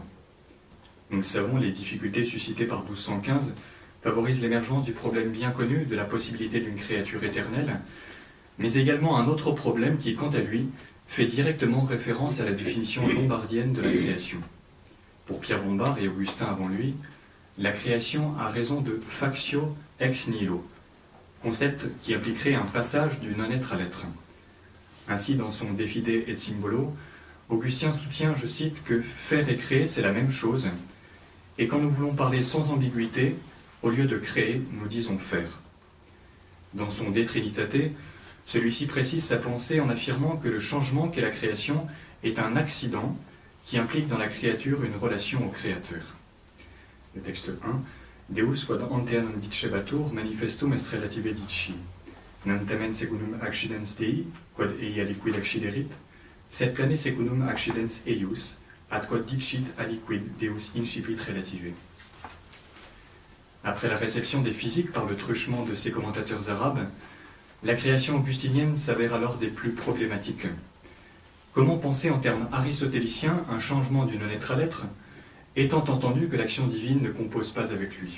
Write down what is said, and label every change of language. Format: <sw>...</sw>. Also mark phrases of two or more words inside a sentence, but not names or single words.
<fr>Nous le savons, les difficultés suscitées par 1215 favorisent l'émergence du problème bien connu de la possibilité d'une créature éternelle, mais également un autre problème qui, quant à lui, fait directement référence à la définition lombardienne de la création. Pour Pierre Lombard et Augustin avant lui, la création a raison de</fr> <la>factio ex nihilo,</la> <fr>concept qui impliquerait un passage du non-être à l'être. Ainsi, dans son De Fide et Symbolo, Augustin soutient, je cite, que faire et créer, c'est la même chose, et quand nous voulons parler sans ambiguïté, au lieu de créer, nous disons faire. Dans son De Trinitate, celui-ci précise sa pensée en affirmant que le changement qu'est la création est un accident qui implique dans la créature une relation au créateur. Le texte 1,</fr> <la>Deus quod ante non dicebatur manifestum est relative dici, non tamen secundum accidens Dei, quod ei aliquid acciderit, sed plane secundum accidens eius, ad quod dicit aliquid Deus incipit relative.</la> <fr>Après la réception des physiques par le truchement de ses commentateurs arabes, la création augustinienne s'avère alors des plus problématiques. Comment penser en termes aristotéliciens un changement du non-être à l'être, étant entendu que l'action divine ne compose pas avec lui?</fr>